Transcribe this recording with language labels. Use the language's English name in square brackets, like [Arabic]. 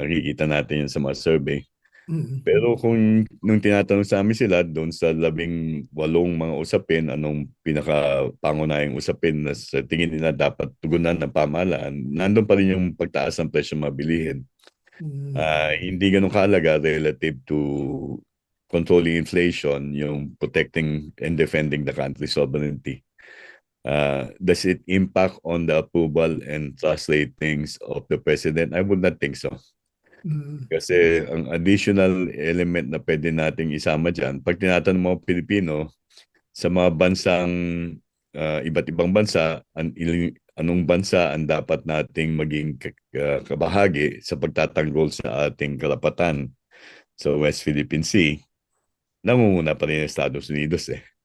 [Filipino] Nakikita natin yun sa mga survey. Mm, Pero kung nung tinatanong sa amin sila doon sa 18 mga usapin, anong pinaka-pangunahing usapin na sa tingin nila dapat tugunan ng pamahalaan, nandun pa rin yung pagtaas ng presyo ng mga bilihin. mm, Hindi ganun kahalaga [English] relative to controlling inflation, yung protecting and defending the country's sovereignty. Does it impact on the approval and trust ratings of the president? I would not think so. mm, [Filipino] Kasi ang additional element na pwede nating isama dyan, pag tinatanong mga Pilipino sa mga bansang, iba't ibang bansa, anong bansa ang dapat nating maging kabahagi sa pagtatanggol sa ating karapatan sa West Philippine Sea, nangunguna pa rin ang Estados Unidos eh.